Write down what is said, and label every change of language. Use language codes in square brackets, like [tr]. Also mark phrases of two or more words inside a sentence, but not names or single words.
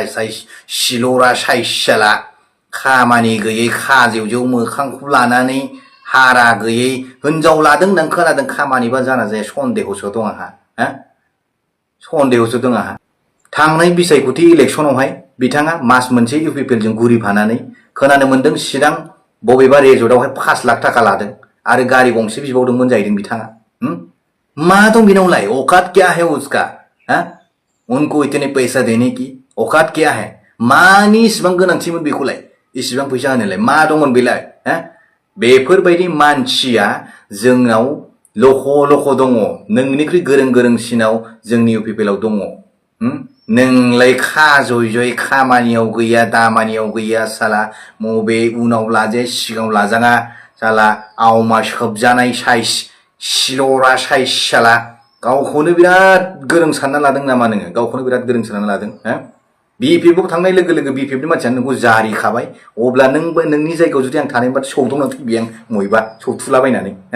[brx] साइस सिलरा साइस जाला खामानि गैयै खाजेवजेव मोखांखौ लानानै हारा गैयै हिनजाव लादों नों खोनादों खामानिबा जाना जाया सन्देहसो दं आंहा सन्देहसो दं आंहा थांनाय बिसायख'थि इलेक्शनावहाय बिथाङा मास मोनसे इउपिपिएलजों गुरिफानानै खोनानो मोन्दों चिरां बबेबा रेजर्टआवहाय 5 लाख थाखा लादों आरो गारि गंसे बिबावदोंमोन जाहैदों बिथाङा मा दं बिनावलाय [hi] औकात क्या है उसका उनको इतने पैसा देने की औकात क्या है [brx] मानि इसिबां गोनांथिमोन बेखौलाय इसिबां फैसा होनोलाय मा दंमोन बेलाय बेफोरबायदि मानसिया जोंनाव लख' लख' दङ नोंनिख्रुइ गोरों गोरोंसिनाव जोंनि इउपिपिएलआव दङ नोंलाय खाजय जय खामानियाव गैया दामानियाव गैया साला मबे उनाव लाजाया सिगाङाव लाजाङा साला आवमा सोबजानाय साइस सिलरा साइस साला गावखौनो बिराद गोरों सानना लादों नामा नोङो गावखौनो बिराद गोरों सानना लादों बिपिएफआव थांनाय लोगो लोगो बिपिएफनि मानसियानो नोंखौ जारिखाबाय अब्ला नोंबो नोंनि जायगायाव जुदि आं थानायबा सौदावना थैबाय आं मयबा सौथुलाबायनानै